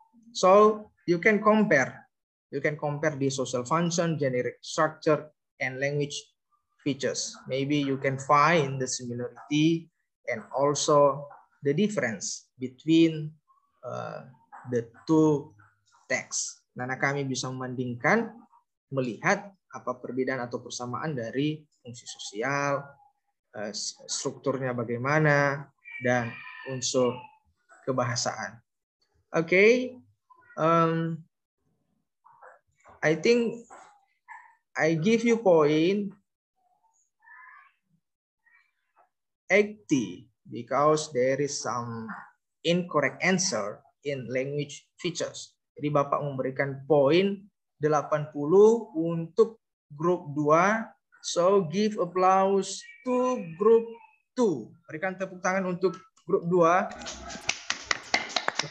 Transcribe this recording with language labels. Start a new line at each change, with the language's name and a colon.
English: So you can compare the social function, generic structure, and language features. Maybe you can find the similarity and also the difference between the two texts.
Indonesian: Karena kami bisa membandingkan, melihat apa perbedaan atau persamaan dari fungsi sosial, strukturnya bagaimana, dan unsur kebahasaan.
English: Okay, I think I give you point 80 because there is some incorrect answer in language features.
Indonesian: Jadi Bapak memberikan poin 80 untuk grup 2.
English: So give applause to group 2.
Indonesian: Berikan tepuk tangan untuk grup 2.